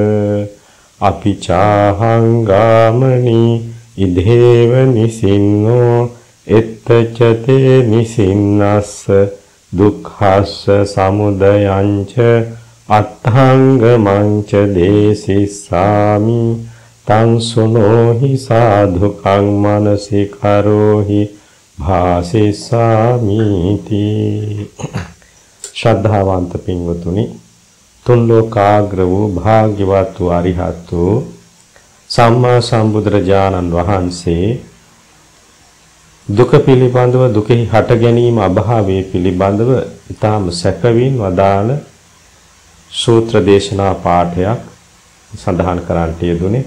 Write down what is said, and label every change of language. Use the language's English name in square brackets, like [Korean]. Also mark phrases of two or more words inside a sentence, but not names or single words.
[Pali] අපිචාහං ගාමනි ඉදේව නිසින්නෝ එත්තචතේ නිසින්නස්ස දුක්ඛස්ස සමුදයංච අත්ථංගමංච දේසිස්සාමි තං සුනෝහි සාධුකං මනසිකරෝහි භාසිස්සාමිති. [Sinhala] ශ්‍රද්ධාවන්ත පින්වතුනි, තුන් ලෝකාග්‍ර වූ භාග්‍යවත් වූ අරිහත් වූ සම්මා සම්බුදුරජාණන් වහන්සේ දුක පිළිබඳව, දුකෙහි හට ගැනීම අභාවයේ පිළිබඳව ඊටාම සැකවින් වදාළ සූත්‍ර දේශනා පාඨයක් සඳහන් කරන්නට යෙදුනේ.